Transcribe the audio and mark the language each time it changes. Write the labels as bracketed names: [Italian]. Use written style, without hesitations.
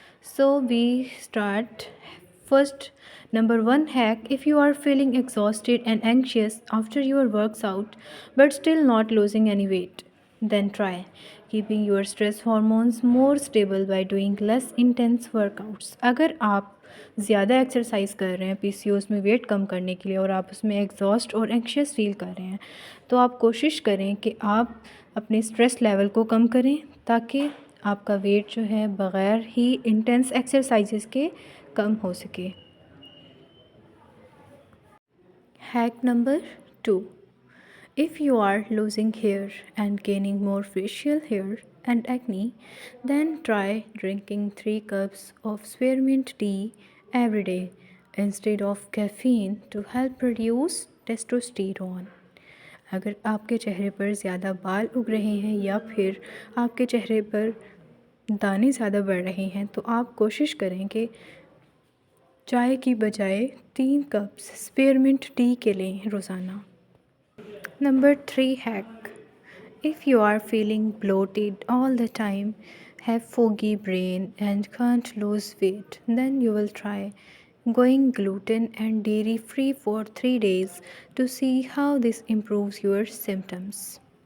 [English] So we start. First, number 1 hack: if you are feeling exhausted and anxious after your works out but still not losing any weight, then try keeping your stress hormones more stable by doing less intense workouts. [Urdu] اگر آپ زیادہ exercise کر رہے ہیں پی سی Os میں wait کم کرنے کے لیے اور آپ اس میں ایگزاسٹ اور اینکشیس فیل کر رہے ہیں، تو آپ کوشش کریں کہ آپ اپنے اسٹریس لیول کو کم کریں تاکہ آپ کا ویٹ جو ہے بغیر ہی انٹینس ایکسرسائزز کے کم ہو سکے۔ Hack number 2: [English] if you are losing hair and gaining more facial hair and acne, then try drinking 3 cups of spearmint tea every day instead of caffeine to help reduce testosterone. [Urdu] اگر آپ کے چہرے پر زیادہ بال اگ رہے ہیں یا پھر آپ کے چہرے پر دانے زیادہ بڑھ رہے ہیں تو آپ کوشش کریں کہ چائے کی بجائے 3 کپس اسپیئرمنٹ ٹی کے لیں روزانہ۔ [English] Number 3 hack: if you are feeling bloated all the time, have foggy brain and can't lose weight, then you will try going gluten and dairy free for 3 days to see how this improves your symptoms.